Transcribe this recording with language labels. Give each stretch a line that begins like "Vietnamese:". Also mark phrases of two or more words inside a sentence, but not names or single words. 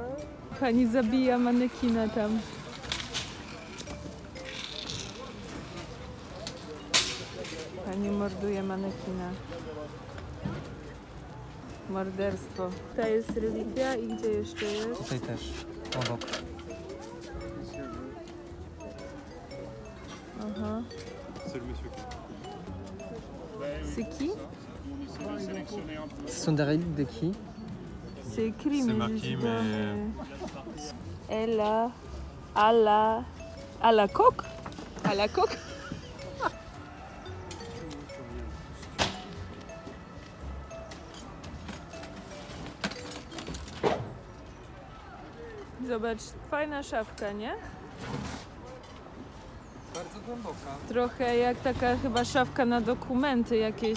Polish: pani zabija manekina tam. Pani morduje manekina. Morderstwo. Ta jest relikwia i gdzie jeszcze jest? tutaj też obok. Aha.
French: C'est qui? Ce sont des reliques de qui? C'est écrit, mais marqué, je sais pas, mais- Elle a... À la coque? À la coque?
Polish: Zobacz, fajna szafka, nie? Bardzo głęboka. Trochę jak taka chyba szafka na dokumenty jakieś.